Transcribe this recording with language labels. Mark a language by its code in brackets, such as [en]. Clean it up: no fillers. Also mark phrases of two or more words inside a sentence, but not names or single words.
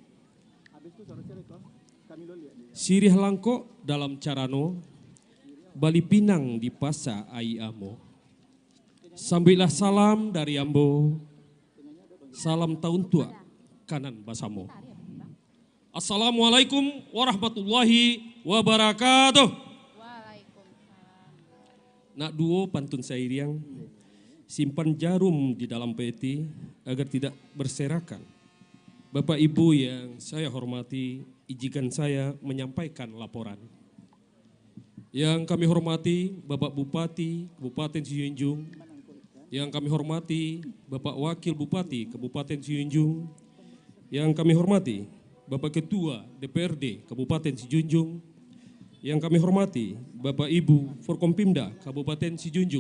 [min] Sirih langko dalam carano, Bali Pinang di Pasa Ai Amo. Sambilah salam dari Ambo, salam tahun tua kanan basamo. [ar] السلام عليكم ورحمة الله وبركاته. [min] Nak duo pantun sairiang, [id] simpan jarum di dalam peti agar tidak berserakan. Bapak Ibu yang saya hormati, izinkan saya menyampaikan laporan. Yang kami hormati Bapak Bupati Kabupaten Sijunjung, yang kami hormati Bapak Wakil Bupati Kabupaten Sijunjung, yang kami hormati Bapak Ketua DPRD Kabupaten Sijunjung, yang kami hormati Bapak Ibu Forkompimda Kabupaten Sijunjung.